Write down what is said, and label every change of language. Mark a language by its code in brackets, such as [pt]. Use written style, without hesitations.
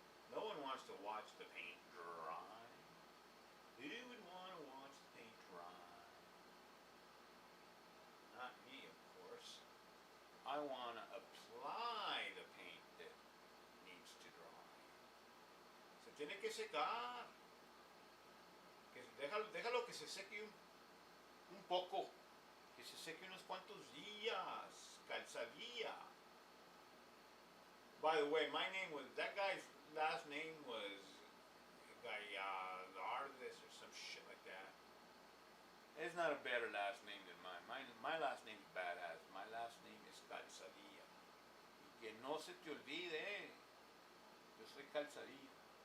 [en] No one wants to watch the paint dry. Who would want to watch the paint dry? Not me, of course. I want to apply the paint that needs to dry. [es] Se tiene que secar. Déjalo que se seque un poco. Que se seque unos cuantos días. Calzadilla. [en] By the way, that guy's last name was Gallardes or some shit like that. It's not a better last name than mine. My last name's badass. My last name is Calzadilla. [es] Y que no se te olvide, yo soy Calzadilla.